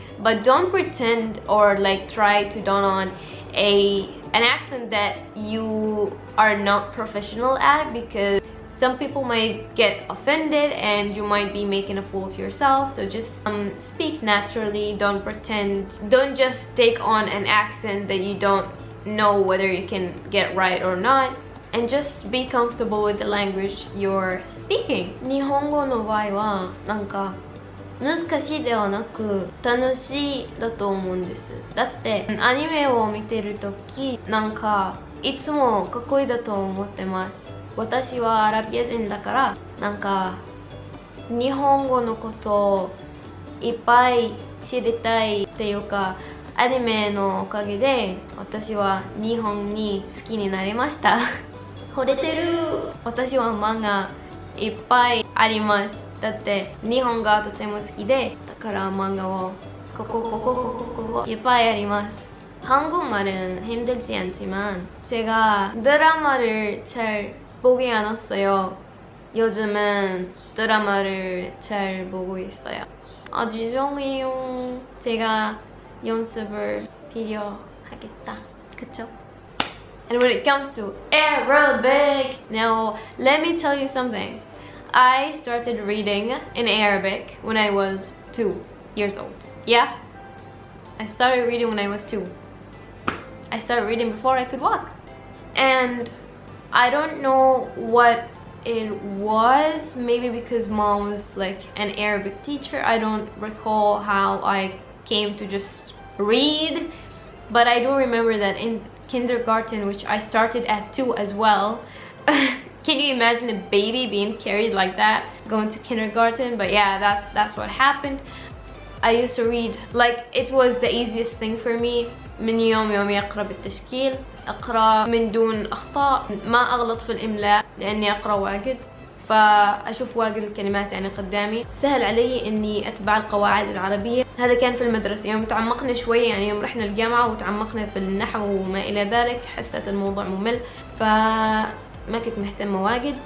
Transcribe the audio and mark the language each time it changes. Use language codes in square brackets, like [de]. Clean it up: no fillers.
[en] But don't pretend or like try to don on an accent that you are not professional at, because some people might get offended and you might be making a fool of yourself. So just speak naturally. Don't pretend. Don't just take on an accent that you don't know whether you can get right or not, and just be comfortable with the language you're speaking. [ja] 日本語の場合はなんか難しいではなく楽しいだと思うんです。だってアニメを見てるときなんかいつもかっこいいだと思ってます。私はアラビア人だから、なんか日本語のことをいっぱい知りたいっていうか、アニメのおかげで私は日本に好きになりました。惚れてる。私は漫画いっぱいあります。だって日本がとても好きで、だから漫画をここいっぱいあります。 [ko] 한국말은 힘들지 않지만 제가 드라마를 잘 보기 않았어요. 요즘은 드라마를 잘 보고 있어요. 아, 죄송해요. 제가 연습을 필요하겠다. 그쵸? [en] And when it comes to Arabic, now let me tell you something. I started reading in Arabic when I was 2 years old. Yeah, I started reading when I was 2. I started reading before I could walk. And I don't know what it was, maybe because mom was like an Arabic teacher. I don't recall how I came to just read, but I do remember that in kindergarten, which I started at 2 as well. Can you imagine a baby being carried like that going to kindergarten? But yeah, that's what happened. I used to read, like it was the easiest thing for me. [ar] من يومي أقرأ بالتشكيل، أقرأ من دون أخطاء، ما أغلط في الإملاء لأني أقرأ واجد، فأشوف واجد الكلمات يعني قدامي. سهل علي إني أتبع القواعد العربية. هذا كان في المدرسة. يوم تعمقنا شوي، يعني يوم رحنا الجامعة وتعمقنا في النحو وما إلى ذلك، حسيت الموضوع ممل فما كنت مهتمة واجد.